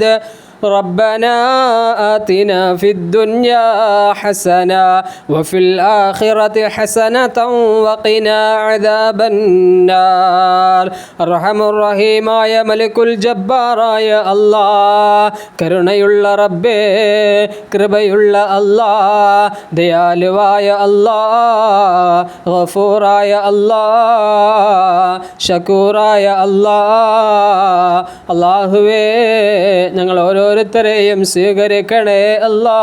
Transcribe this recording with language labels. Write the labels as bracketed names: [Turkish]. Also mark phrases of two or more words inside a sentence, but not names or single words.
[Arabic] ربنا آتنا في الدنيا حسنة وفي الآخرة حسنة وقنا عذاب النار. أرحم الرحيم يا ملك الجبار يا الله. [Malayalam] കരുണയുള്ള റബ്ബേ, കൃപയുള്ള അല്ലാഹ്, ദയാലുവായ അല്ലാഹ്, ഗഫൂറായ അല്ലാഹ്, ഷക്കൂറായ അല്ലാഹ്. അല്ലാഹുവേ, ഞങ്ങൾ ഓരോ ഓരോരുത്തരെയും സ്വീകരിക്കണേ അല്ലാ.